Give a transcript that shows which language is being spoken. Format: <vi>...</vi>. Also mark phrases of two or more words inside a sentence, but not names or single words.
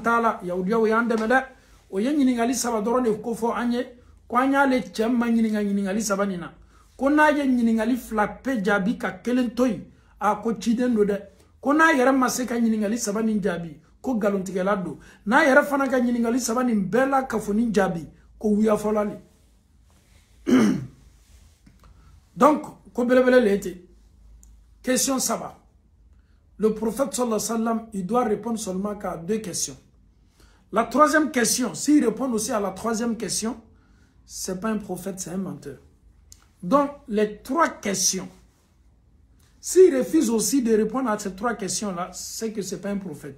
<bm>t'a la yahudiyaw y'an dɛmɛ dɛ o ye ɲininkali saba dɔrɔn de ko fɔ an ye ko an y'ale cɛ ma ɲininka ɲininkali saba nin na ko n'a ye ɲininkali fila pe jaabi ka kelen to yen ko ciden do dɛ ko n'a yɛrɛ ma se ka ɲininkali saba nin jaabi ko galontigɛla do n'a yɛrɛ fana ka ɲininkali saba nin bɛɛ la kafoni jaabi ko wuyafɔla le donc ko belebele le ten question saba le prophète</bm> <ar>صلى الله عليه وسلم</ar> <fr>il doit répondre seulement qu'à 2 questions. La troisième question, s'il répond aussi à la troisième question, c'est pas un prophète, c'est un menteur. Donc, les 3 questions, s'il refuse aussi de répondre à ces 3 questions-là, c'est que c'est pas un prophète.</fr>